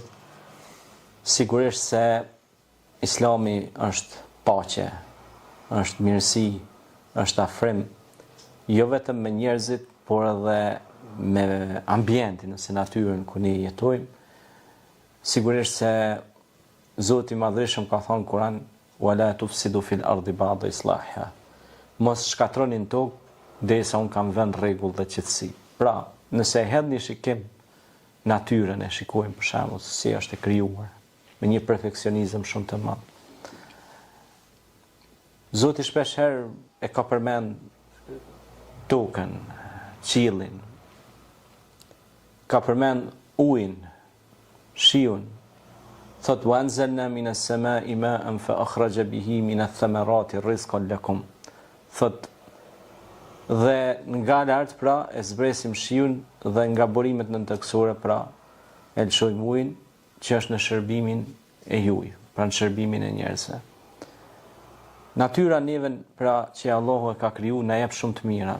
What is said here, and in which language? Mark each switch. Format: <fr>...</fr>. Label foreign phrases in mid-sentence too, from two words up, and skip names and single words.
<sq>Sigurisht se Islami është paqe, është mirësi, është afrim, jo vetëm me njerëzit, por edhe me ambientin, ose natyrën ku ne jetojmë. Sigurisht se Zoti i Madhërisëm ka thënë në Kur'an:</sq> <ar>"ولا تفسدوا في الأرض بعد إصلاحها."</ar> <sq>Mos shkatroni në tokë derisa unë kam vënë rregull dhe qetësi. Pra, nëse e hedhni shikim natyrën, e shikojmë për shembull se si është e krijuar, me një perfeksionizëm shumë të madh. Zoti shpeshherë e ka përmend tokën, qiellin, ka përmend ujin, shiun. Thot:</sq> <ar>"وأنزلنا من السماء ماء فأخرج به من الثمرات رزقا لكم."</ar> <sq>Thot: dhe nga lart pra e zbresim shiun dhe nga burimet nëntokësore pra e lëshojmë ujin që është në shërbimin e juaj, pra në shërbimin e njerëzve. Natyra neve pra që Allahu e ka kriju na jep shumë të mira.</sq>